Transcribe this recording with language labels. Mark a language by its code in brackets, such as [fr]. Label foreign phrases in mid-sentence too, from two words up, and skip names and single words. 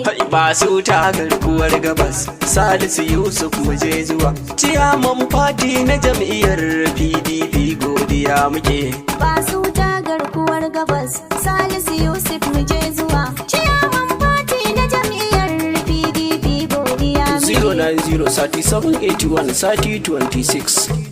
[ha] Hai, ba su ta garkuwar gabas, Salisu Yusuf mu je zuwa. Ciyaman fati na jam'iyyar P D P, godiya muke. Ba su ta garkuwar gabas, Salisu Yusuf mu je zuwa. Ciyaman fati na jam'iyyar P D P, godiya muke. [en] Zero nine zero thirty seven eighty one thirty twenty six.